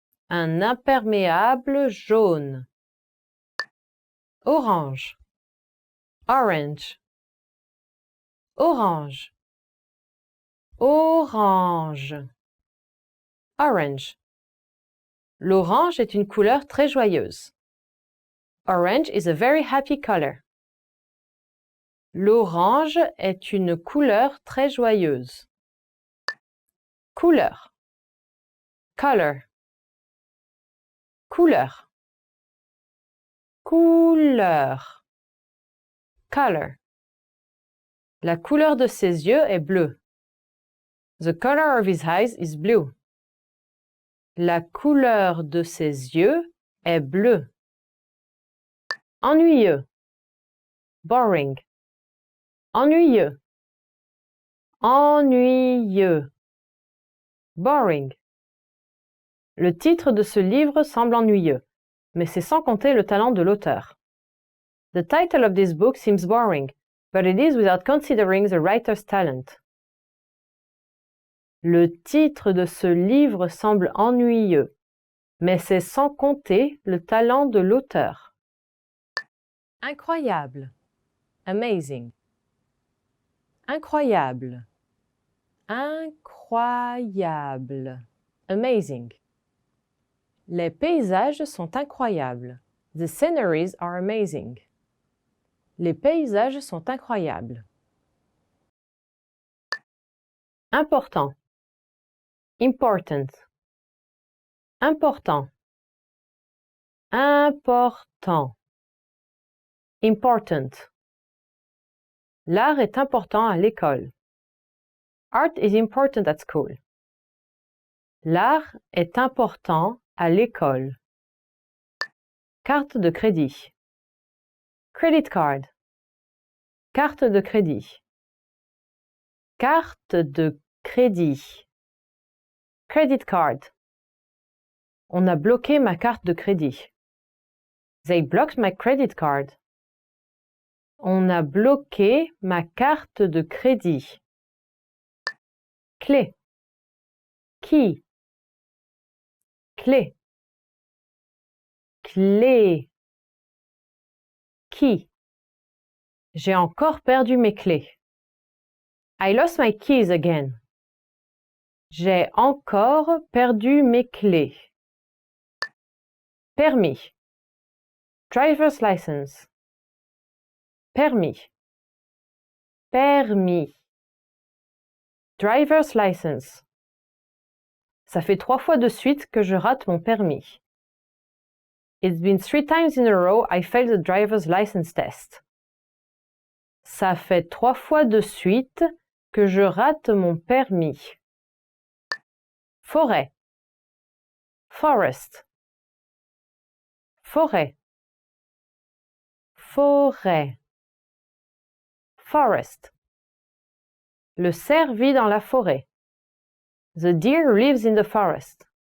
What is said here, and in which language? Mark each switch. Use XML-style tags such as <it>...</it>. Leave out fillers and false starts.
<fr>Un imperméable jaune. Orange. Orange. Orange. Orange. Orange. L'orange est une couleur très joyeuse.</fr> <en>Orange is a very happy color.</en> <fr>L'orange est une couleur très joyeuse. Couleur. Color. Couleur. Couleur. Color. La couleur de ses yeux est bleue.</fr> <en>The color of his eyes is blue.</en> <fr>La couleur de ses yeux est bleue. Ennuyeux. Boring. Ennuyeux. Ennuyeux. Boring. Le titre de ce livre semble ennuyeux, mais c'est sans compter le talent de l'auteur.</fr> <en>The title of this book seems boring, but it is without considering the writer's talent.</en> <fr>Le titre de ce livre semble ennuyeux, mais c'est sans compter le talent de l'auteur. Incroyable. Amazing. Incroyable. Incroyable. Amazing. Les paysages sont incroyables.</fr> <en>The sceneries are amazing.</en> <fr>Les paysages sont incroyables. Important. Important. Important. Important. Important. L'art est important à l'école.</fr> <en>Art is important at school.</en> <fr>L'art est important à l'école. Carte de crédit. Credit card. Carte de crédit. Carte de crédit. Credit card. On a bloqué ma carte de crédit.</fr> <en>They blocked my credit card.</en> <fr>On a bloqué ma carte de crédit. Clé. Key. Clé. Clé. Key. J'ai encore perdu mes clés.</fr> <en>I lost my keys again.</en> <fr>J'ai encore perdu mes clés. Permis. Driver's license. Permis. Permis.</fr> <en>Driver's license.</en> <fr>Ça fait 3 fois de suite que je rate mon permis.</fr> <en>It's been 3 times in a row I failed the driver's license test.</en> <fr>Ça fait 3 fois de suite que je rate mon permis. Forêt. Forest. Forêt. Forêt. Forest. Le cerf vit dans la forêt.</fr> <en>The deer lives in the forest.</en>